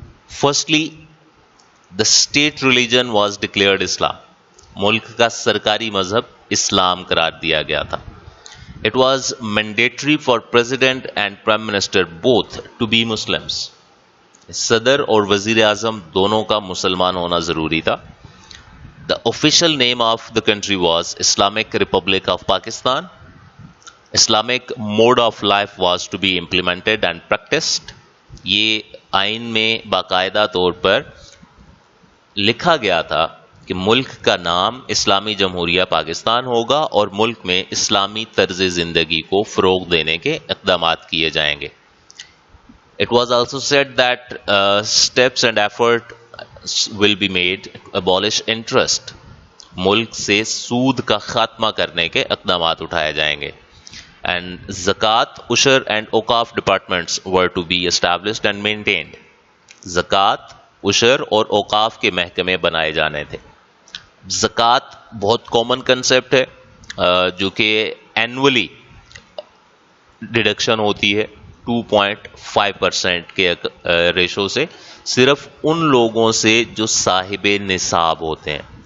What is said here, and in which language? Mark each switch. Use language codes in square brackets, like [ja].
[en] Firstly, the state religion was declared Islam. [ur] ملک کا سرکاری مذہب اسلام قرار دیا گیا تھا. [en] It was mandatory for president and prime minister both to be Muslims. [ur] صدر اور وزیر اعظم دونوں کا مسلمان ہونا ضروری تھا. [en] The official name of the country was Islamic Republic of Pakistan. Islamic mode of life was to be implemented and practised. [ur] یہ آئین میں باقاعدہ طور پر لکھا گیا تھا کہ ملک کا نام اسلامی جمہوریہ پاکستان ہوگا اور ملک میں اسلامی طرز زندگی کو فروغ دینے کے اقدامات کیے جائیں گے. [en] It was also said that steps and effort will be made to abolish interest. [ur] ملک سے سود کا خاتمہ کرنے کے اقدامات اٹھائے جائیں گے. [en] And zakat, ushr and auqaf departments were to be established and maintained. [ur] زکوٰۃ, عشر اور اوقاف کے محکمے بنائے جانے تھے. زکوٰۃ بہت کامن کنسیپٹ ہے جو کہ اینولی ڈیڈکشن ہوتی ہے 2.5% کے ریشو سے, صرف ان لوگوں سے جو صاحب نصاب ہوتے ہیں.